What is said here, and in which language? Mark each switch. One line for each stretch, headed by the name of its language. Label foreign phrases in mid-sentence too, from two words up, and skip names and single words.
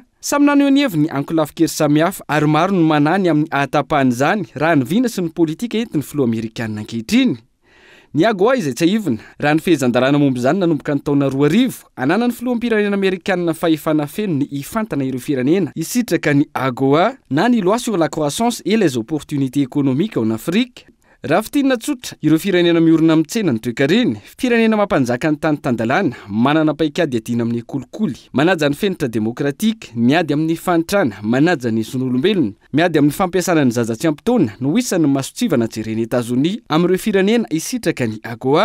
Malagasy: Samy naneo ny heviny ankolafo-kely samihafa ary maro no manany amin'ny ahatapahany izany raha ny vina sy ny politika entin'ny filoha Amerikanina ankehitriny. Ny AGOA izay tsy ahivina raha ny fehezan-dalàna momba izany nanomboka ny taona 2000 ananan'ny filoham-pirenena Amerikanina fahefana feno ny ifantana ireo firenena hisitraka ny AGOA na ny
French: loi sur la croissance et les opportunités économiques en Afrique.
Malagasy: Raha fitinina tsotra ireo firenena miorina amin'ny tsena ny toe-kareny, firenena mampanjaka ny tany tandalàna, manana paikady adina amin'ny kolikoly, manaja ny fenitra demokratika, miady amin'ny fanitrana, manaja ny son'olombelona, miady amin'ny fampiasana ny zaza tsy ampitaona no isan'ny masotsivana jereny Etazonia amin'ireo firenena hisitraka ny AGOA.